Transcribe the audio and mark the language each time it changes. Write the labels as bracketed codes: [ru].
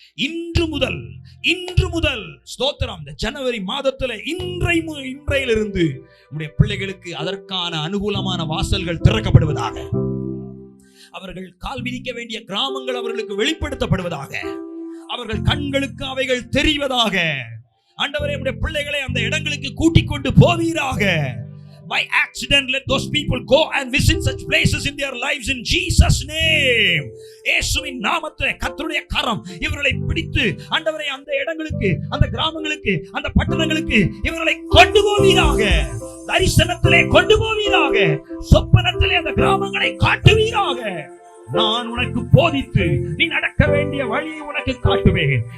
[ta] இன்று முதல் ஸ்தோத்திரம், இந்த ஜனவரி மாதத்துல இன்றையிலிருந்து உடைய பிள்ளைகளுக்கு அதற்கான அனுகூலமான வாசல்கள் திறக்கப்படுவதாக. அவர்கள் கால் விதிக்க வேண்டிய கிராமங்கள் அவர்களுக்கு வெளிப்படுத்தப்படுவதாக. அவர்கள் கண்களுக்கு அவைகள் தெரிவதாக. ஆண்டவரே, உடைய பிள்ளைகளை அந்த இடங்களுக்கு கூட்டிக் கொண்டு போவீராக. [en] By accident, let those people go and visit such places in their lives in Jesus' name. [ta] இயேசுவின் நாமத்திலே கர்த்தருடைய கரம் இவர்களை பிடித்து ஆண்டவரே அந்த இடங்களுக்கு, அந்த கிராமங்களுக்கு, அந்த பட்டணங்களுக்கு இவர்களை கொண்டு போவீராக. தரிசனத்திலே கொண்டு போவீராக. சொப்பனத்திலே அந்த கிராமங்களை காட்டுவீராக. நான் உனக்கு போதித்து நீ நடக்க வேண்டிய வழியை உனக்கு காட்டுவேன்.